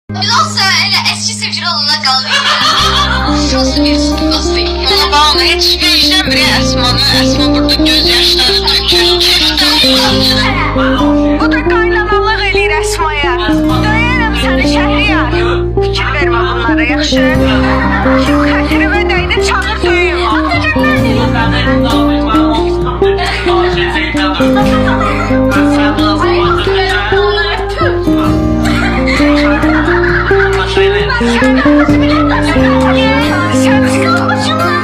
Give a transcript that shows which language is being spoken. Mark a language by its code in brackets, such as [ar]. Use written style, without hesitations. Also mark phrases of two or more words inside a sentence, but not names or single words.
[az] Biz olsa elə eski sevgili olana qalmayız. [tr] Nasıl bir nasıl değil? Ona bağlı hiç işlemiyor Esma burada göz yaşları dökür. [az] Bu da qaynanalıq eləyir Əsmaya. Döyərəm səni Şəhriyar. Fikir vermə bunlara, yaxşı? Xətirimə dəydi, çağır döyüm. [tr] Sen sıkılmışsın lan.